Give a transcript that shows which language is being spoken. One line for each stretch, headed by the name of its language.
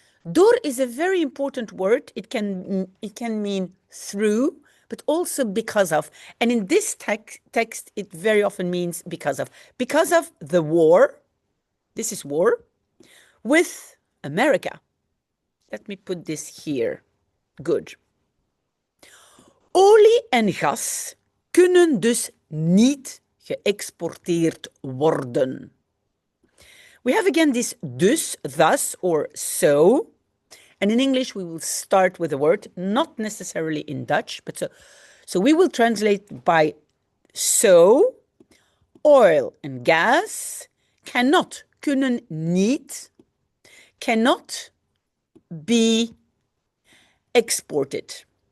English: Door is a very important word. It can mean through, but also because of. And in this text, it very often means because of. Because of the war, this is war, with America. Let me put this here. Good.
Dutch: Olie en gas kunnen dus niet geëxporteerd worden.
English: We have again this dus, thus, or so. And in English, we will start with a word, not necessarily in Dutch, but so we will translate by so. Oil and gas cannot,
Dutch: kunnen niet,
English: cannot be exported.